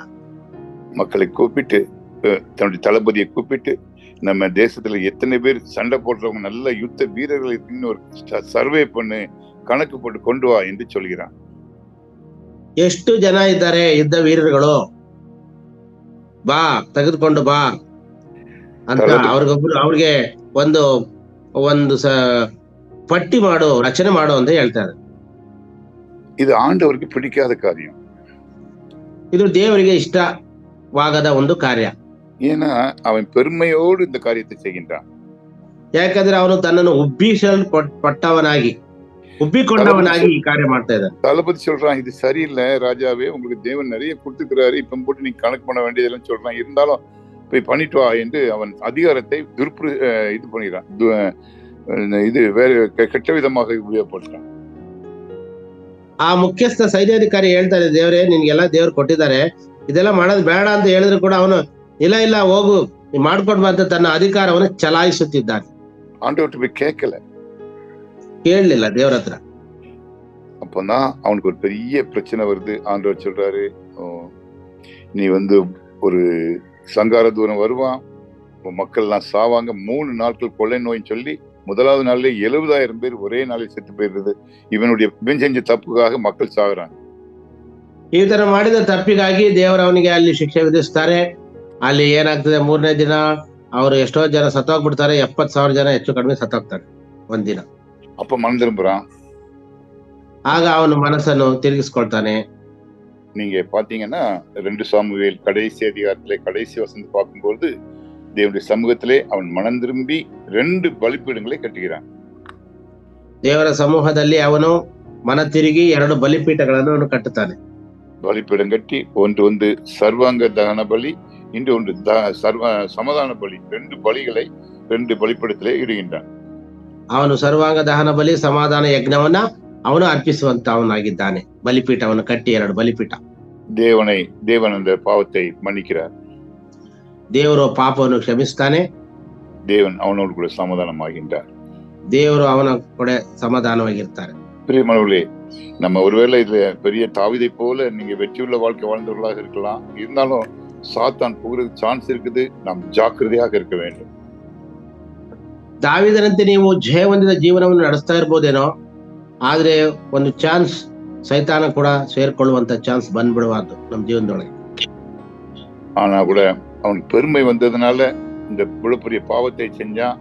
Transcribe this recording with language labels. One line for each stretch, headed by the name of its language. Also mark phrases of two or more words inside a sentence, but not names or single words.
Tamil: மக்களை கூப்பிட்டு, தன்னுடைய தளபதியை கூப்பிட்டு, நம்ம தேசத்துல எத்தனை பேர் சண்டை போடுறவங்க நல்ல யுத்த வீரர்கள் இருக்குன்னு ஒரு சர்வே பண்ணு, கணக்கு போட்டு கொண்டு வா என்று சொல்கிறான்.
Kannada: ಎಷ್ಟು ಜನ ಇದ್ದಾರೆ ಯುದ್ಧ ವೀರರುಗಳು, ಬಾ ತೆಗೆದುಕೊಂಡು ಬಾ ಅಂತ ಅವ್ರಿಗೆ ಒಂದು ಪಟ್ಟಿ ಮಾಡು, ರಚನೆ ಮಾಡು ಅಂತ ಹೇಳ್ತಾರೆ.
Tamil: இது ஆண்டவருக்கு பிடிக்காத காரியம்.
Kannada: ಇದು ದೇವರಿಗೆ ಇಷ್ಟವಾಗದ ಒಂದು ಕಾರ್ಯ.
Tamil: ஏன்னா அவன் பெருமையோடு இந்த காரியத்தை செய்கின்றான்.
Kannada: ಯಾಕಂದ್ರೆ ಅವನು ತನ್ನನ್ನು ಉಬ್ಬಿಕೊಂಡವನಾಗಿ ಈ ಕಾರ್ಯ ಮಾಡ್ತಾ ಇದ್ದಾನೆ.
Tamil: தளபதி சொல்றான், இது சரியில்லை ராஜாவே, உங்களுக்கு தேவன் நிறைய கொடுத்துக்கிறாரு, இப்ப போட்டு நீங்க கணக்கு பண்ண வேண்டியதெல்லாம் சொல்றான், இருந்தாலும் போய் பண்ணிட்டு வா என்று அவன் அதிகாரத்தை இது பண்ணிடுறான், இது வேற கெட்ட விதமாக உபயோகப்படுறான்.
Kannada: ಆ ಮುಖ್ಯಸ್ಥ ಸೈನ್ಯಾಧಿಕಾರಿ ಹೇಳ್ತಾರೆ, ದೇವರೇ ನಿನ್ಗೆಲ್ಲ ದೇವ್ರು ಕೊಟ್ಟಿದ್ದಾರೆ, ಇದೆಲ್ಲ ಮಾಡೋದು ಬೇಡ ಅಂತ ಹೇಳಿದ್ರು ಕೂಡ ಅವನು ಇಲ್ಲ ಹೋಗು ಮಾಡ್ಕೊಂಡು ಬಂದ ತನ್ನ ಅಧಿಕಾರವನ್ನು ಚಲಾಯಿಸುತ್ತಿದ್ದಾನೆ.
Tamil: ஆண்டவர்கிட்ட போய் கேட்கல,
Kannada: ಕೇಳಲಿಲ್ಲ ದೇವ್ರ ಹತ್ರ.
Tamil: அப்பதான் அவனுக்கு ஒரு பெரிய பிரச்சனை வருது. ஆண்டவர் சொல்றாரு, நீ ஒரு சங்கார தூரம் வருவான், மக்கள் எல்லாம் சாவாங்க, 3 நாட்கள் கொள்ளை நோயின்னு சொல்லி முதலாவது நாள்ல 70,000 பேர் ஒரே நாளில் செத்து போயிருது. இவன் செஞ்ச தப்புக்காக மக்கள் சாகுறாங்க.
Kannada: ಈ ತರ ಮಾಡಿದ ತಪ್ಪಿಗಾಗಿ ದೇವರು ಅವನಿಗೆ ಅಲ್ಲಿ ಶಿಕ್ಷೆ ವಿಧಿಸ್ತಾರೆ. ಅಲ್ಲಿ ಏನಾಗ್ತದೆ, 3ನೇ ದಿನ ಅವರು ಎಷ್ಟೋ ಜನ ಸತ್ತೋಗ್ಬಿಡ್ತಾರೆ, 70,000 ಜನ ಹೆಚ್ಚು ಕಡಿಮೆ ಸತ್ತೋಗ್ತಾರೆ ಒಂದಿನ.
Tamil: அப்ப மனம் திரும்புறான்.
Kannada: ಆಗ ಅವನು ಮನಸ್ಸನ್ನು ತಿರುಗಿಸ್ಕೊಳ್ತಾನೆ.
Tamil: நீங்க பாத்தீங்கன்னா 2 சாமுவேல் கடைசி அதிகாரத்திலே கடைசி வசனத்தை பார்க்கும்போது தேவனுடைய சமூகத்திலே அவன் மனம் திரும்பி 2 பலிಪೀಠங்களை ಕಟ್ಟಿகிறான்.
Kannada: ದೇವರ ಸಮೂಹದಲ್ಲಿ ಅವನು ಮನ ತಿರುಗಿ 2 ಬಲಿಪೀಠಗಳನ್ನು ಅವನು ಕಟ್ಟುತ್ತಾನೆ.
Tamil: பலிபீடம் கட்டி ஒன்று சர்வாங்க தகன பலி, இன்னொன்று சமாதான பலி, 2 பலிகளை 2 பலிಪೀಠத்திலே ಇಡುகின்றான்.
Kannada: ಅವನು ಸರ್ವಾಂಗ ದಹನ ಬಲಿ, ಸಮಾಧಾನ ಯಜ್ಞವನ್ನ ಅವನು ಅರ್ಪಿಸುವಂತವನಾಗಿದ್ದಾನೆ. ಬಲಿಪೀಠವನ್ನು ಕಟ್ಟಿ 2 ಬಲಿಪೀಠ.
Tamil: தேவன் அந்த பாவத்தை மன்னிக்கிறார்.
Kannada: ದೇವರು ಪಾಪವನ್ನು ಕ್ಷಮಿಸ್ತಾನೆ.
Tamil: தேவன் அவனோடு கூட சமாதானமாகின்றார்.
Kannada: ದೇವರು ಅವನ ಕೂಡ ಸಮಾಧಾನವಾಗಿರ್ತಾರೆ.
Tamil: பிரியமானவர்களே, நம்ம ஒருவேளை இதுல பெரிய தாவீதை போல நீங்க வெற்றியுள்ள வாழ்க்கை வாழ்ந்தவர்களாக இருக்கலாம், இருந்தாலும் சாத்தான் போகிறதுக்கு சான்ஸ் இருக்குது. நாம் ஜாக்கிரதையாக இருக்க வேண்டும்.
Kannada: ದಾವೀದನಂತೆ ನೀವು ಜಯ ಹೊಂದಿದ ಜೀವನವನ್ನು ನಡೆಸ್ತಾ ಇರ್ಬೋದೇನೋ, ಆದ್ರೆ ಒಂದು ಚಾನ್ಸ್ ಸೈತಾನ ಕೂಡ ಸೇರ್ಕೊಳ್ಳುವಂತ ಚಾನ್ಸ್ ಬಂದ್ಬಿಡಬಾರ್ದು ನಮ್ಮ ಜೀವನದೊಳಗೆ.
Tamil: ஆனா கூட அவனுக்கு பெருமை வந்ததுனால இந்த பெரிய பாவத்தை செஞ்சான்.